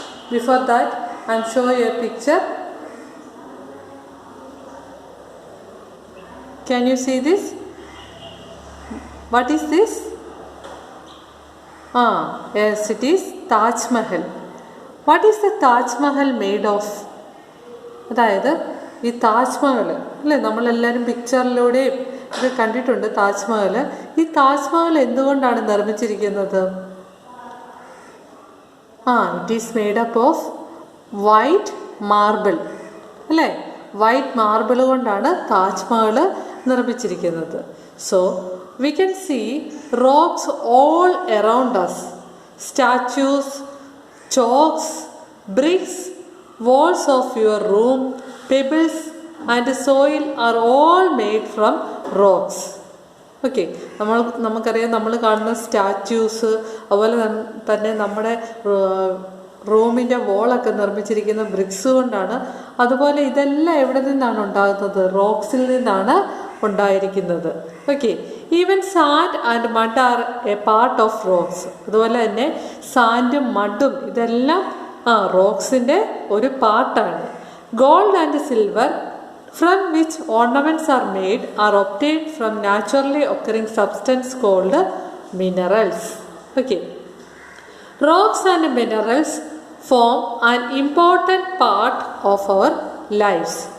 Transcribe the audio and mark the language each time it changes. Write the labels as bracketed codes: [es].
[en] Before that, I am showing you a picture. Can you see this? What is this? Yes, it is Taj Mahal. What is the Taj Mahal made of? [ml] അതായത് ഈ താജ്മഹൽ അല്ലേ, നമ്മളെല്ലാവരും പിക്ചറിലൂടെയും ഇത് കണ്ടിട്ടുണ്ട് താജ്മഹൽ. ഈ താജ്മഹൽ എന്തുകൊണ്ടാണ് നിർമ്മിച്ചിരിക്കുന്നത്? [en] It is made up of white marble അല്ലേ. [ml] വൈറ്റ് മാർബിൾ കൊണ്ടാണ് താജ്മഹൽ നിർമ്മിച്ചിരിക്കുന്നത്. [en] So we can see rocks all around us. Statues, chalks, bricks, walls of your room, pebbles and soil are all made from rocks. [ml] Okay, നമുക്കറിയാം, നമ്മൾ കാണുന്ന statues, അതുപോലെ തന്നെ നമ്മുടെ റൂമിൻ്റെ വോളൊക്കെ നിർമ്മിച്ചിരിക്കുന്ന ബ്രിക്സ് കൊണ്ടാണ്. അതുപോലെ ഇതെല്ലാം എവിടെ നിന്നാണ് ഉണ്ടാകുന്നത്? റോക്സിൽ നിന്നാണ് ഉണ്ടായിരിക്കുന്നത്. [en] Okay, even sand and mud are a part of rocks. [ml] അതുപോലെ തന്നെ സാൻഡും മഡും ഇതെല്ലാം റോക്സിൻ്റെ ഒരു പാർട്ടാണ്. [en] Gold and silver from which ornaments are made are obtained from naturally occurring substance called minerals. Okay, rocks and minerals form an important part of our lives.